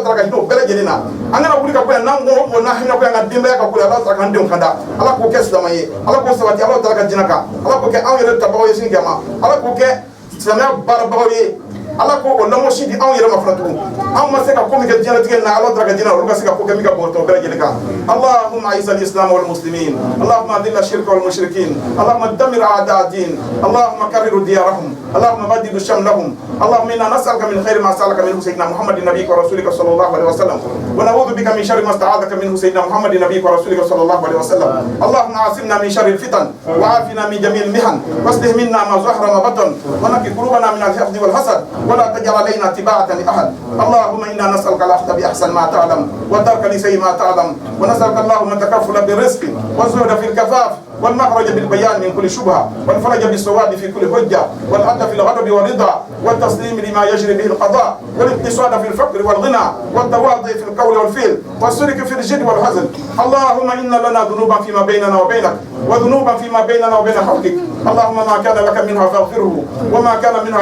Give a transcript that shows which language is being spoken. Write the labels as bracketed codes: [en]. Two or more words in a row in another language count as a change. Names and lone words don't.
[bm] ta'ala ka hinɛ o bɛɛ lajɛlen na an kana wuli ka bɔ yan n'an mɔgɔ o mɔgɔ n'a haminako y'an ka denbaya ka ko ye ala ta'ala k'an denw kanda ala k'o kɛ silamɛ ye ala k'o sabati ala ta'ala ka jinɛ kan ala k'o kɛ anw yɛrɛ tabagaw ye sini kɛma ala k'o kɛ silamɛya baarabagaw ye ala ko o lamɔsi di anw yɛrɛ ma fana tugun anw ma se ka ko min kɛ diɲɛlatigɛ na ala ta'ala ka jinɛ olu ka se ka ko kɛ min ka bɔ tɔ bɛɛ lajɛlen kan [ar] اللهم أعز الإسلام والمسلمين اللهم أذل الشرك والمشركين اللهم دمر أعداء الدين اللهم كرر ديارهم اللهم بدد شملهم اللهم إنا نسألك من خير ما سألك منه سيدنا محمد نبيك ورسولك صلى الله عليه وسلم ونعوذ بك من شر ما استعاذك منه سيدنا محمد نبيك ورسولك صلى الله عليه وسلم اللهم اعصمنا من شر الفتن وعافنا من جميع المحن وأصلح منا ما ظهر ما بطن ونق قلوبنا من الحقد والحسد ولا تجعل علينا تباعة لأحد اللهم إنا نسألك الأخذ بأحسن ما تعلم والترك لسيء ما تعلم ونسألك اللهم التكفل بالرزق والزهد في الكفاف والمخرج بالبيان من كل شبهة والفرج بالسواد في كل حجة والعدل في الغضب والرضا والتسليم لما يجري به القضاء والاقتصاد في الفقر والغنى والتواضع في القول والفعل والسلك في الجد والحزن اللهم إن لنا ذنوبا فيما بيننا وبينك وذنوبا فيما بيننا وبين خلقك اللهم ما كان لك منها فاغفره وما كان منها